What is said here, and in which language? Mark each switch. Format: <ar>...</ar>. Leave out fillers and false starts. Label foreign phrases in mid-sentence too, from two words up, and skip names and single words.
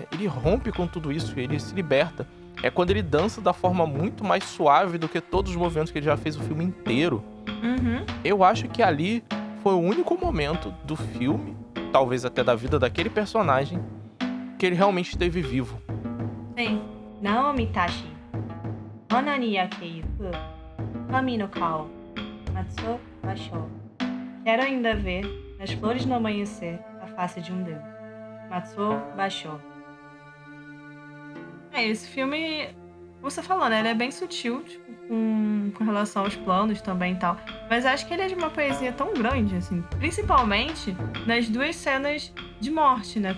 <pt>Ele rompe com tudo isso, ele se liberta. É quando ele dança da forma muito mais suave do que todos os movimentos que ele já fez o filme inteiro. Eu acho que ali foi o único momento do filme, talvez até da vida daquele personagem, que ele realmente esteve vivo. Sim. Naomi Tashi.</pt> <ja>なほに明けゆく、神の顔、松尾芭蕉.</ja> <pt>Quero ainda ver, nas flores no amanhecer, a face de um deus. Matsu basho. Esse filme, como você falou, né? Ele é bem sutil, tipo, com relação aos planos também e tal. Mas acho que ele é de uma poesia tão grande, assim. Principalmente nas duas cenas de morte, né?</pt>